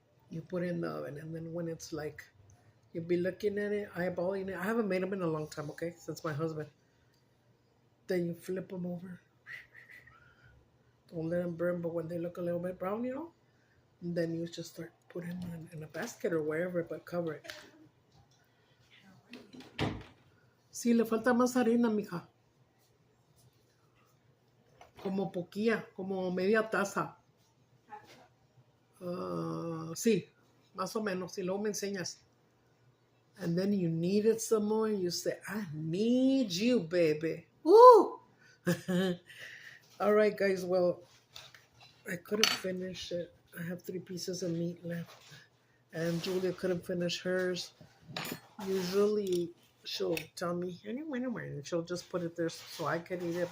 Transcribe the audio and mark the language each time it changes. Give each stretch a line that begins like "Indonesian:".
English: You put it in the oven, and then when it's like, you'll be looking at it, eyeballing it. I haven't made them in a long time, okay, since my husband. Then you flip them over. Don't let them burn, but when they look a little bit brown, you know, then you just start putting them in a basket or wherever, but cover it.
Spanish: Sí, le falta más harina, mija. Como poquilla, como media taza. Sí, más o menos. Y luego me enseñas.
English: And then you knead it some more and you say, I need you, baby. Woo! All right, guys. Well, I couldn't finish it. I have 3 pieces of meat left. And Julia couldn't finish hers. Usually, she'll tell me, and she'll just put it there so I can eat it.